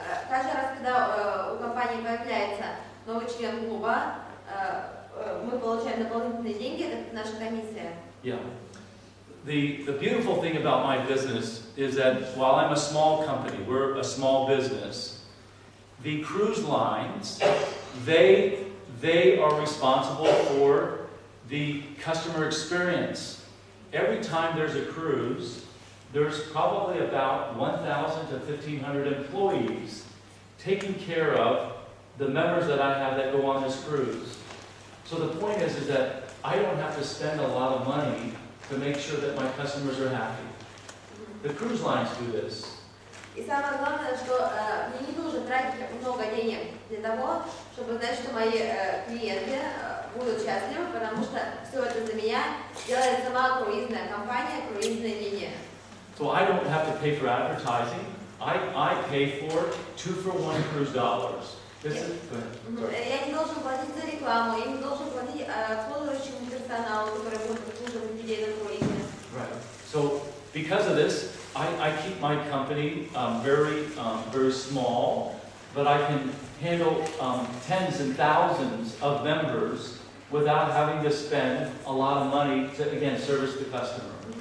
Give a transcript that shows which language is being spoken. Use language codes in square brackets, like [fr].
[ru] Каждый раз, когда у компании появляется новый член клуба, мы получаем дополнительные деньги, это наша комиссия. [en] Yeah. The beautiful thing about my business is that while I'm a small company, we're a small business, the cruise lines, they are responsible for the customer experience. Every time there's a cruise, there's probably about 1,000 to 1,500 employees taking care of the members that I have that go on this cruise. So the point is that I don't have to spend a lot of money to make sure that my customers are happy. The cruise lines do this. [ru] И самое главное, что мне не нужно тратить много денег для того, чтобы знать, что мои клиенты будут счастливы, потому что все это за меня делает сама круизная компания, круизная линия. [en] So I don't have to pay for advertising. I pay for 2-for-1 cruise dollars. This is good. [ru] Я не должен платить за рекламу, я не должен платить обслуживающему персоналу, который будет обслуживать людей на круизе. [en] Right. So because of this, I keep my company very small, but I can handle tens and thousands of members without having to spend a lot of money to, again, service the customer.